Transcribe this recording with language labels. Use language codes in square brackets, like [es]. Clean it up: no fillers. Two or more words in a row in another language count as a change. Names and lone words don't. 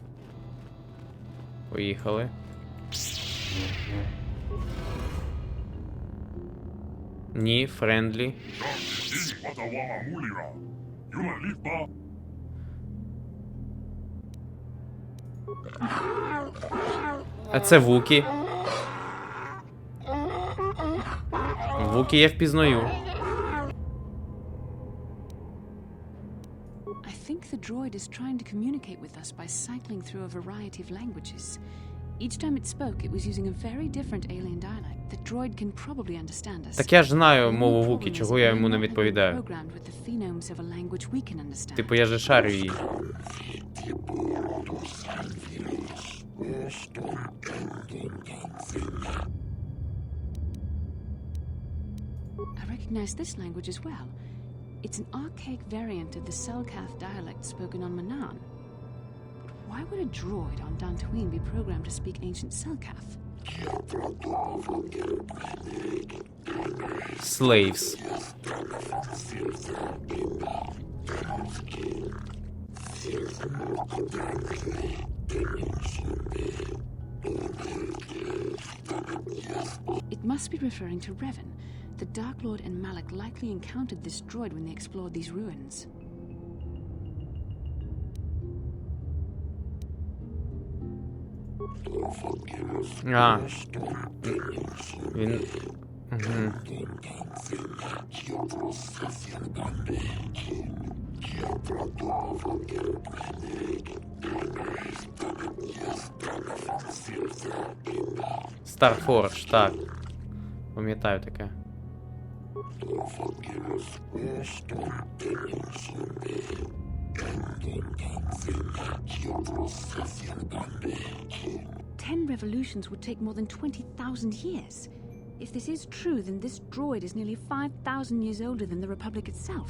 [uk] Поїхали. Ні, френдлі. А це Вукі. Вукі я впізнаю. [en] I think the droid is trying to communicate with us by cycling through a variety of languages. Each time it spoke, it was using a very different alien dialect. The droid can probably understand us. [uk] Так я ж знаю мову Вукі, чого я йому не відповідаю. [en] Programmed with the phonemes of a language we can understand. [uk] Типу я же шарю її. [en] I recognize this language as well. It's an archaic variant of the Selkath dialect spoken on Manaan. But why would a droid on Dantooine be programmed to speak ancient Selkath? Slaves. It must be referring to Revan. The Dark Lord and Malak likely encountered this droid when they explored these ruins. [uk] А. Він... Угу. Старфорж, так. Пам'ятаю таке. [en] Ten revolutions would take more than 20,000 years. If this is true, then this droid is nearly 5,000 years older than the Republic itself.